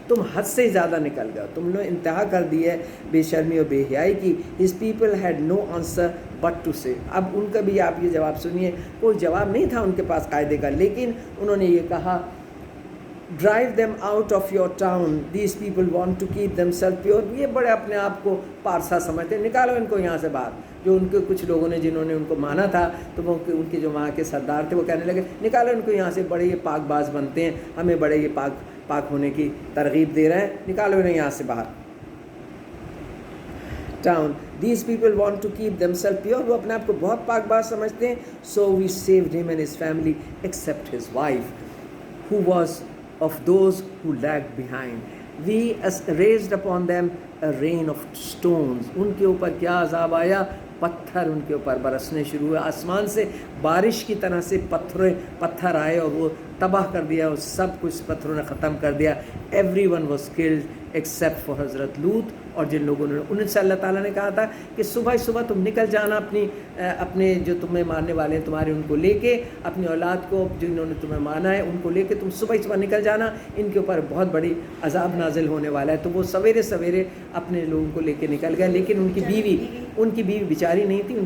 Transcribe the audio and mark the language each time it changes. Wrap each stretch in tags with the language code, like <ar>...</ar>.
<ur>تم حد سے زیادہ نکل گئے, تم نے انتہا کر دی ہے بے شرمی اور بے حیائی کی.</ur> <en>His people had no answer but to say.</en> <ur>اب ان کا بھی آپ یہ جواب سنیے, کوئی جواب نہیں تھا ان کے پاس قاعدے کا, لیکن انہوں نے یہ کہا</ur> <en>Drive them out of your town. These people want to keep themselves pure.</en> <ur>یہ بڑے اپنے آپ کو پارسا سمجھتے ہیں, نکالو ان کو یہاں سے باہر. جو ان کے کچھ لوگوں نے جنہوں نے ان کو مانا تھا, تو وہ ان کے جو وہاں کے سردار تھے وہ کہنے لگے نکالو ان کو یہاں سے, بڑے یہ پاک باز بنتے ہیں, ہمیں بڑے یہ پاک ہونے کی ترغیب دے رہے ہیں, نکالو انہیں یہاں سے باہر.</ur> <en>Town. These people want to keep themselves pure.</en> <ur>وہ اپنے آپ کو بہت پاک باز سمجھتے ہیں.</ur> <en>So we saved him and his family except his wife, who was of those who lagged behind. We raised upon them a rain of stones.</en> <ur>ان کے اوپر کیا عذاب آیا, پتھر ان کے اوپر برسنے شروع ہوئے, آسمان سے بارش کی طرح سے پتھر آئے اور وہ تباہ کر دیا, اور سب کچھ پتھروں نے ختم کر دیا.</ur> <en>Everyone was killed except for</en> <ur>حضرت لوط, اور جن لوگوں نے ان سے اللہ تعالیٰ نے کہا تھا کہ صبح صبح تم نکل جانا اپنے جو تمہیں ماننے والے ہیں تمہارے, ان کو لے کے, اپنی اولاد کو جنہوں نے تمہیں مانا ہے ان کو لے کے تم صبح نکل جانا, ان کے اوپر بہت بڑی عذاب نازل ہونے والا ہے. تو وہ سویرے اپنے لوگوں کو لے کے نکل گئے, لیکن ان کی بیوی بیچاری نہیں تھی.</ur>